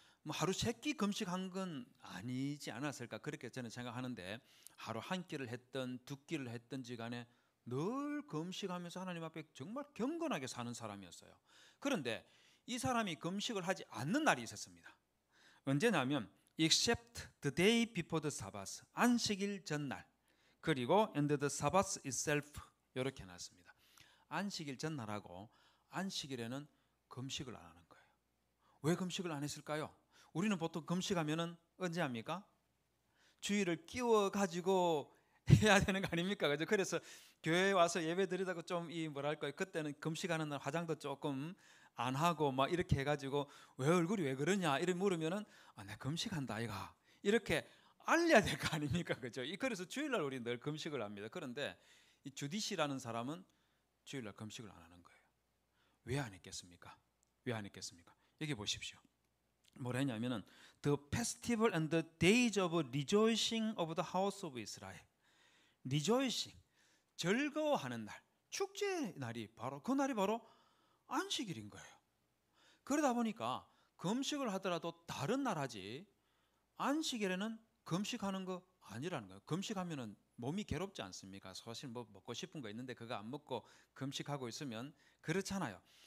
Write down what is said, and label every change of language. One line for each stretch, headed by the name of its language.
Korean: 하루 3끼 금식한 건 아니지 않았을까 그렇게 저는 생각하는데 하루 한 끼를 했든 2끼를 했든지 간에 늘 금식하면서 하나님 앞에 정말 경건하게 사는 사람이었어요. 그런데 이 사람이 금식을 하지 않는 날이 있었습니다. 언제냐면
English: except the day before the Sabbath,
Korean: 안식일 전날, 그리고
English: and the Sabbath itself
Korean: 이렇게 해놨습니다. 안식일 전날하고 안식일에는 금식을 안 하는 거예요. 왜 금식을 안 했을까요? 우리는 보통 금식하면은 언제 합니까? 주일을 끼워 가지고 해야 되는 거 아닙니까? 그죠? 그래서 교회에 와서 예배 드리다가 좀 이 뭐랄까요? 그때는 금식하는 날 화장도 조금 안 하고 막 이렇게 해가지고 왜 얼굴이 왜 그러냐 이렇게 물으면은 내 금식한다 아이가 이렇게 알려야 될 거 아닙니까? 그죠? 그래서 주일날 우리 늘 금식을 합니다. 그런데 이 주디시라는 사람은 주일날 금식을 안 하는 거예요. 왜 안 했겠습니까? 왜 안 했겠습니까? 여기 보십시오. 뭐라 했냐면은
English: The festival and the days of rejoicing of the house of Israel.
Korean: rejoicing, 즐거워하는 날, 축제 날이 바로 그 날이 바로 안식일인 거예요. 그러다 보니까 금식을 하더라도 다른 날 하지 안식일에는 금식하는 거 아니라는 거예요. 금식하면은 몸이 괴롭지 않습니까? 사실 뭐 먹고 싶은 거 있는데 그거 안 먹고 금식하고 있으면 그렇잖아요.